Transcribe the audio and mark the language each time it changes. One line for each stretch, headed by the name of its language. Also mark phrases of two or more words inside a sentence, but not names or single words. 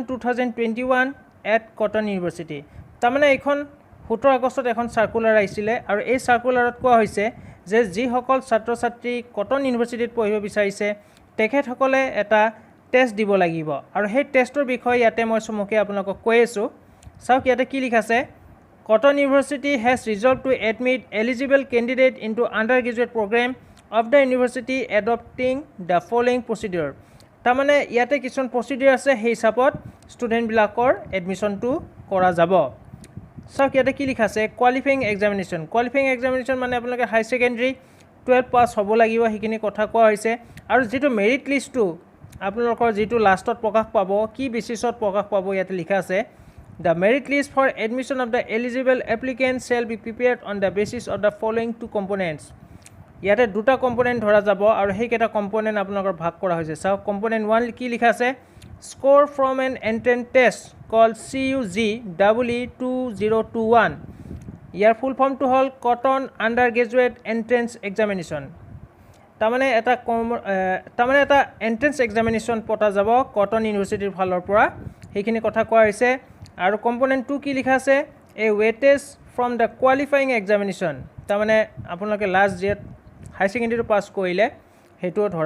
Assamese: 2021 এট কটন ইউনিভাৰ্চিটি তাৰমানে এইখন 17 আগষ্টত এখন সাৰ্কুলাৰ আহিছিলে আৰু এই সাৰ্কুলাৰত কোৱা হৈছে যে যি সকল ছাত্ৰ ছাত্ৰী কটন ইউনিভাৰ্চিটিত পঢ়িব বিচাৰিছে তেখেতসকলে এটা টেষ্ট দিব লাগিব আৰু সেই টেষ্টৰ বিষয়ে ইয়াতে মই চমুকে আপোনালোকক কৈ আছো চাওক ইয়াতে কি লিখা আছে
English: Cotton University has resolved to admit eligible candidate into undergraduate program of the university adopting the following procedure.
Assamese: তাৰমানে ইয়াতে কিছন procedure আছে সেই হিচাপত ষ্টুডেন্ট বিলাকৰ এডমিশনটো কৰা যাব চাওক ইয়াতে কি লিখা আছে কোৱালিফাইং এক্সামিনেশন মানে আপোনালোকে
English: higher secondary
Assamese: 12 পাস হ'ব লাগিব হিকিনি কথা কোৱা হৈছে আৰু যেটো
English: merit list
Assamese: আপোনালোকৰ যেটো লাষ্টত প্ৰকাশ পাব কি বেচিছত প্ৰকাশ পাব ইয়াতে লিখা আছে
English: The merit list for admission of the eligible applicants shall be prepared on the basis of the following two components.
Assamese: ইয়াতে দুটা কম্পোনেন্ট ধৰা যাব আৰু সেই কেটা কম্পোনেন্ট আপোনালোকৰ ভাগ কৰা হৈছে চাও কম্পোনেন্ট 1 কি লিখা আছে
English: score from an entrance test called
Assamese: CUG 2021 ইয়াৰ
English: full form
Assamese: হ'ল Cotton Undergraduate Entrance Examination তাৰমানে এটা
English: entrance examination
Assamese: পতা যাব কটন ইউনিভাৰ্চিটিৰ ফালৰ পৰা সেইখিনি কথা কোৱা হৈছে আৰু কম্পোনেন্ট 2 কি লিখা আছে
English: a weightage from the qualifying examination
Assamese: তাৰমানে আপোনালোকে লাষ্ট জেট
English: higher secondary
Assamese: পাস কৰিলে হেটো ধৰা